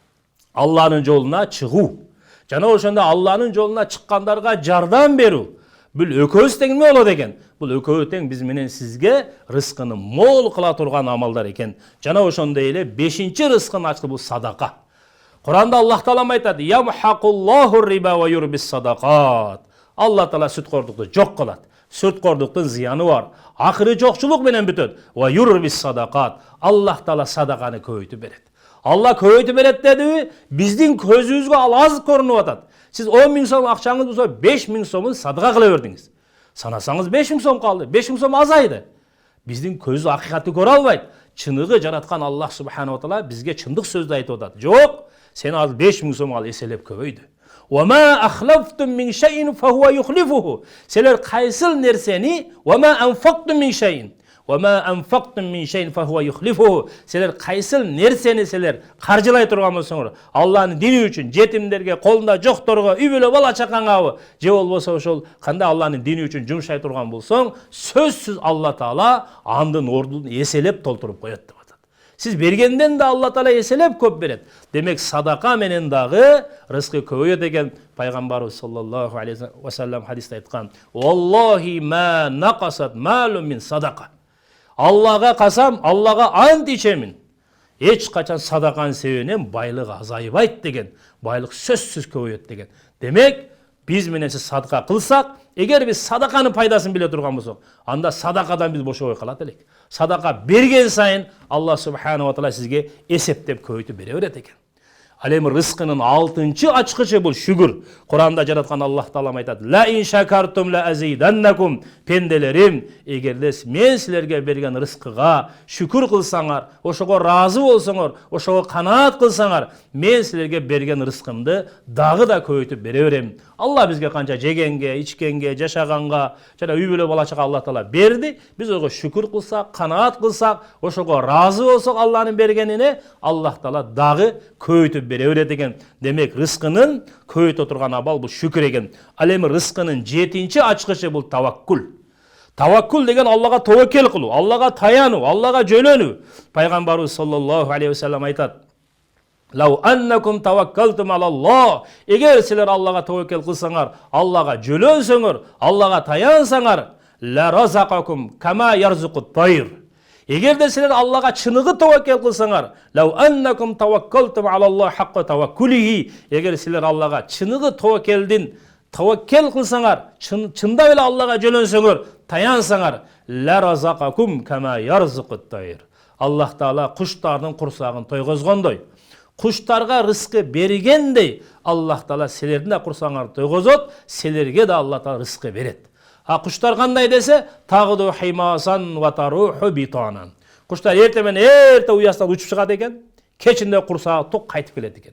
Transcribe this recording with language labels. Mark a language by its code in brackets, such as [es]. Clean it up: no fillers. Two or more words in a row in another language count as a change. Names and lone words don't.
[ky] Демек Алланын жолуна чыгуу, Жана ошондо Алланын жолуна чыккандарга жардам берүү. Бул экөөбүз тең эмне болот экен? Бул экөө тең биз менен сизге рызкыны мол кыла турган амалдар экен. Жана ошондой эле 5-чи рызкын ачкы бул садака. Куранда Аллах Таала айтат: [ar] "يمحق الله الربا ويربي الصدقات." [ky] Алла Таала сүткордукту жок кылат. Сүткордуктун зыяны бар. Акыры жокчулук менен бүтөт. [ar] ويربي الصدقات. [ky] Аллах Таала садаканы көбөйтүп берет. Алла көбөйтүп берет дедиби? Биздин көзүбүзгө ал аз көрүнүп атат. Siz 10.000 сом акчаңыз болсо 5.000 сомун садага кыла бердиңиз. Санасаңыз 5.000 сом калды. 5.000 сом азайды. Биздин көзү акыйкатты көрө албайт. Чыныгы жараткан Аллах [ar] سبحانه وتعالى [ky] бизге чындык сөздү айтып атат. Жок, сен ал 5.000 сом ал эселеп көбөйдү. [ar] وما أخلفتم من شيء فهو يخلفه. [ky] Силер кайсыл нерсени [ar] وما أنفقتم من شيء. وما أنفقتم من شيء فهو يخلفه. [ky] Силер кайсыл нерсени силер каржылай турган болсоңор, Алланын дини үчүн, жетимдерге, колунда жокторго, үй бүлө бала чакаңабы, же болбосо ошол кандай Алланын дини үчүн жумшай турган болсоң, сөзсүз Алла Таала андын ордун эселеп толтуруп коет деп атат. Сиз бергенден да Алла Таала эселеп көп берет. Демек садака менен дагы рызкы көбөйөт экен. Пайгамбарыбыз [ar] صلى الله عليه وسلم [ky] хадисте айткан: [ar] "والله ما نقصت مال من صدقة." [ky] Аллага касам, Аллага ант ичемин. Эч качан садаканын себебинен байлык азайбайт деген. Байлык сөзсүз көбөйөт деген. Демек, биз менен сиз садака кылсак, эгер биз садаканын пайдасын биле турган болсок, анда садакадан биз бошобой калат элек. Садака берген сайын Алла [ar] سبحانه وتعالى [ky] сизге эсептеп көбөйтүп бере берет экен. Ал эми рызкынын 6-чы ачкычы бул шүгүр. Куранда жараткан Аллах Таала айтат: [ar] "لئن شكرتم لأزيدنكم." [ky] Пенделерим, эгерде мен силерге берген рызкыга шүкүр кылсаңар, ошого разы болсоңор, ошого канаат кылсаңар, мен силерге берген рызкымды дагы да көбөйтүп бере берем. Алла бизге канча жегенге, ичкенге, жашаганга, жана үй бүлө бала чага Алла Таала берди. Биз ого шүкүр кылсак, канаат кылсак, ошого разы болсок Алланын бергенине, Аллах Таала дагы көбөйтүп бере берет экен. Демек рызкынын көбөйтө турган абал бул шүкүр экен. Ал эми рызкынын 7-чи ачкычы бул таваккул. Таваккул деген Аллага тобокел кылуу, Аллага таянуу, Аллага жөнөнүү. Пайгамбарыбыз [ar] صلى الله عليه وسلم [ky] айтат: [ar] "لو أنكم توكلتم على الله." [ky] Эгер силер Аллага тобокел кылсаңар, Аллага жөнөнсөңөр, Аллага таянсаңар, [ar] لرزقكم كما يرزق الطير. [ky] Эгерде силер Аллага чыныгы тобокел кылсаңар, [ar] لو أنكم توكلتم على الله حق توكله. [ky] Эгер силер Аллага чыныгы тобокел кылсаңар, чындап эле Аллага жөнөнсөңөр, таянсаңар, [ar] لرزقكم كما يرزق الطير. [ky] Аллах Таала куштардын курсагын тойгозгондой, куштарга рызкы бергендей, Аллах Таала силердин да курсаңарды тойгозот, силерге да Алла Таала рызкы берет. А куштар кандай десе, [ar] تغدو خماصا وتروح بطانا. [ky] Куштар эрте уястан учуп чыгат экен, кечинде курсагы ток кайтып келет экен.